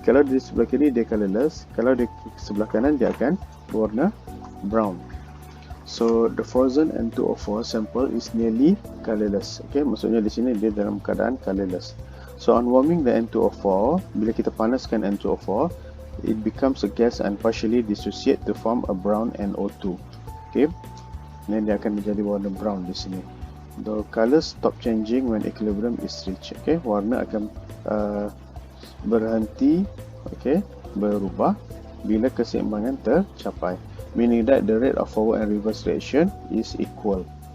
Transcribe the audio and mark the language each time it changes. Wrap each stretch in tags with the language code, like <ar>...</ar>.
<ms>Kalau di sebelah kiri dia colorless, kalau di sebelah kanan dia akan berwarna brown.</ms> <en>So the frozen N2O4 sample is nearly colorless.</en> <ms>Okay, maksudnya di sini dia dalam keadaan colorless.</ms> <en>So on warming the N2O4,</en> <ms>bila kita panaskan N2O4,</ms> <en>it becomes a gas and partially dissociate to form a brown NO2.</en> <ms>Okay, dan dia akan menjadi warna brown di sini.</ms> <en>The colors stop changing when equilibrium is reached.</en> <ms>Okay, warna akan berhenti, okay, berubah bila keseimbangan tercapai,</ms> <en>meaning that the rate of forward and reverse reaction is equal.</en>